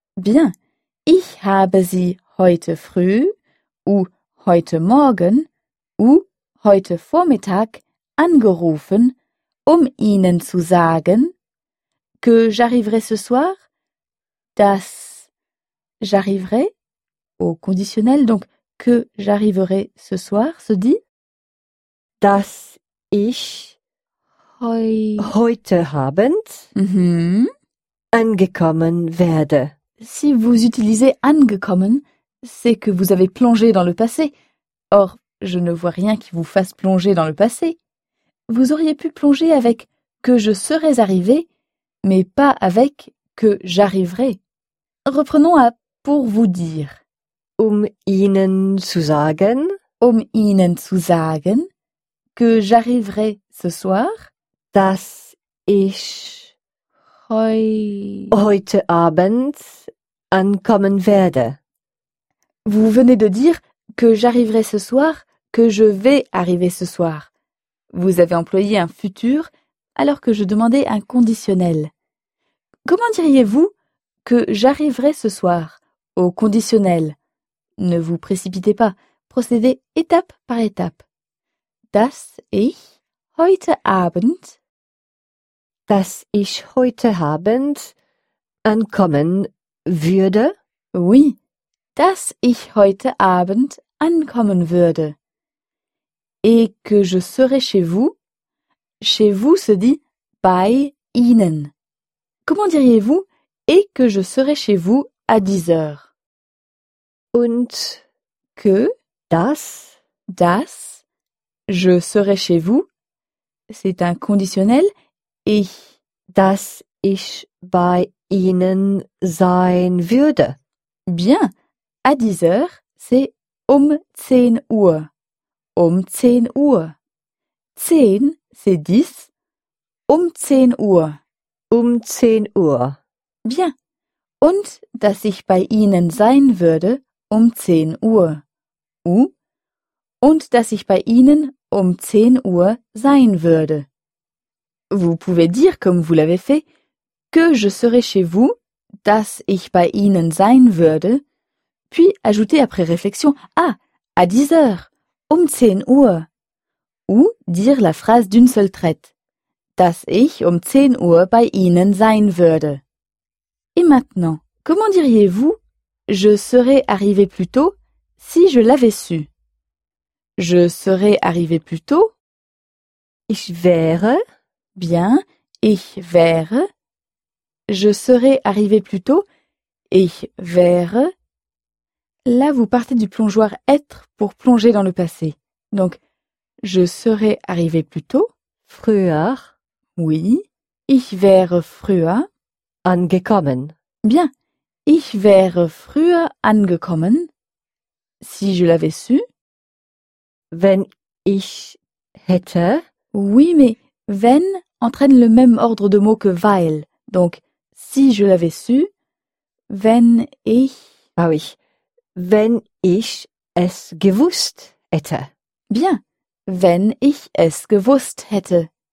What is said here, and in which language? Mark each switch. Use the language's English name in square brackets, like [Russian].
[German] Bien, ich habe sie heute früh, ou heute morgen, ou heute Vormittag angerufen, ihnen zu sagen, [French] que j'arriverai ce soir. Dass j'arriverai, au conditionnel, donc que j'arriverai ce soir, se dit [German] dass ich heute Abend angekommen werde. [French] Si vous utilisez angekommen, c'est que vous avez plongé dans le passé. Or, je ne vois rien qui vous fasse plonger dans le passé. Vous auriez pu plonger avec que je serais arrivé, mais pas avec que j'arriverai. Reprenons à pour vous dire. [German] Ihnen zu sagen. Ihnen zu sagen. Que j'arriverai ce soir. Dass ich heute Abend ankommen werde. [French] Vous venez de dire que j'arriverai ce soir, que je vais arriver ce soir. Vous avez employé un futur alors que je demandais un conditionnel. Comment diriez-vous que j'arriverai ce soir au conditionnel? Ne vous précipitez pas, procédez étape par étape. [German] Dass ich heute Abend ankommen würde? Oui, dass ich heute Abend ankommen würde. [French] Et que je serai chez vous? Chez vous se dit bei Ihnen. Comment diriez-vous et que je serai chez vous à 10 heures? [German] Und [French] que [German] das [French] je serai chez vous, c'est un conditionnel et [German] dass ich bei Ihnen sein würde. [French] Bien, à 10 heures, c'est [German] um 10 Uhr. Um 10 Uhr. 10, [French] c'est 10. [German] Um 10 Uhr. Um 10 Uhr. [French] Bien. [German] Und dass ich bei Ihnen sein würde um 10 Uhr. Ou? Und dass ich bei Ihnen um 10 Uhr sein würde. [French] Vous pouvez dire, comme vous l'avez fait, que je serai chez vous, [German] dass ich bei Ihnen sein würde, [French] puis ajouter après réflexion, ah, à 10 heures, [German] um 10 Uhr. [French] Ou dire la phrase d'une seule traite, [German] dass ich um 10 Uhr bei Ihnen sein würde. [French] Et maintenant, comment diriez-vous, je serais arrivé plus tôt si je l'avais su? Je serais arrivé plus tôt. [German] Ich wäre. Bien, ich wäre. [French] Je serais arrivé plus tôt. [German] Ich wäre. [French] Là, vous partez du plongeoir être pour plonger dans le passé. Donc, je serais arrivé plus tôt. [German] Früher. Oui. Ich wäre früher. Angekommen. Bien. Ich wäre früher angekommen. [French] Si je l'avais su. [German] Wenn ich hätte. [French] Oui, mais wenn entraîne le même ordre de mots que weil. Donc, si je l'avais su. [German] Wenn ich. [French] Ah oui. [German] Wenn ich es gewusst hätte. [French] Bien. [German] Wenn ich es gewusst hätte.